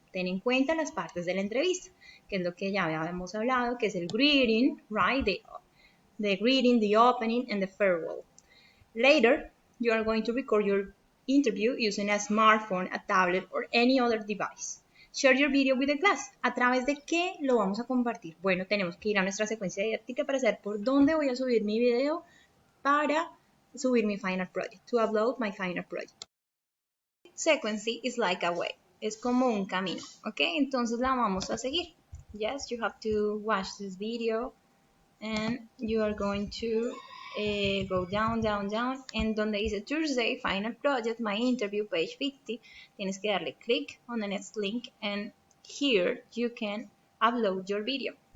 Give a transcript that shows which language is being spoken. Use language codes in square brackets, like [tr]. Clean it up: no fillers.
[es] Ten en cuenta las partes de la entrevista, que es lo que ya habíamos hablado, que es el greeting, right? [en] The greeting, the opening, and the farewell. Later, you are going to record your interview using a smartphone, a tablet, or any other device. Share your video with the class. [es] ¿A través de qué lo vamos a compartir? Bueno, tenemos que ir a nuestra secuencia didáctica para saber por dónde voy a subir mi video para subir mi final project, [en] to upload my final project. Sequence is like a way. [es] Es como un camino, ¿ok? Entonces la vamos a seguir. [en] Yes, you have to watch this video and you are going to go down, down, down, and [es] donde dice [en] Thursday, Final Project, My Interview, page 50, [es] tienes que darle click [en] on the next link, and here you can upload your video.